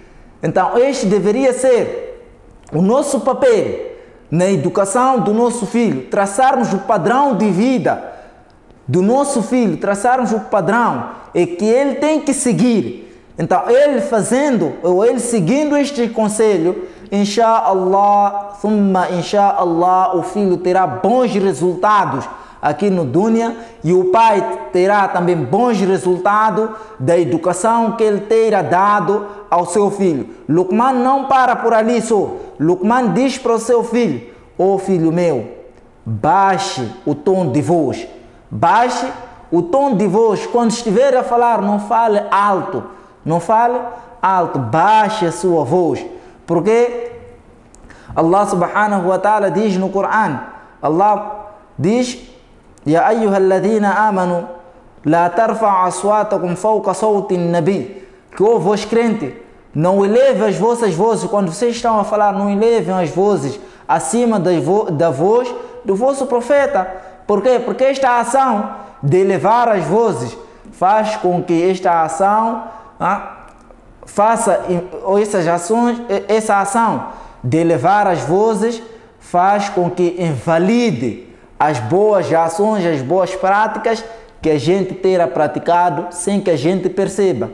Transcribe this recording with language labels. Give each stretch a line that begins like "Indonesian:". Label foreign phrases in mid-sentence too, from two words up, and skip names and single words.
Portuguese: Então este deveria ser o nosso papel na educação do nosso filho, traçarmos o padrão de vida do nosso filho, traçarmos o padrão que ele tem que seguir. Então ele fazendo, ou ele seguindo este conselho,
Arabic: إن شاء الله، ثم إن شاء الله,
Portuguese: o filho terá bons resultados aqui no dunya e o pai terá também bons resultados da educação que ele terá dado ao seu filho. Luqman não para por ali só. Luqman diz para o seu filho: ó filho meu, baixe o tom de voz. Baixe o tom de voz. Quando estiver a falar, não fale alto. Não fale alto. Baixe a sua voz. Porque Allah
Arabic: سبحانه وتعالى
Portuguese: diz no Coran, Allah diz:
Arabic: يا أيها الذين آمنوا لا ترفعوا أصواتكم فوق صوت النبي.
Portuguese: Que ó vós crente, não eleve as vossas vozes quando vocês estão a falar, não elevem as vozes acima da voz do vosso profeta. Por quê? Porque esta ação de elevar as vozes faz com que esta ação essa ação de elevar as vozes faz com que invalide as boas ações, as boas práticas que a gente terá praticado sem que a gente perceba.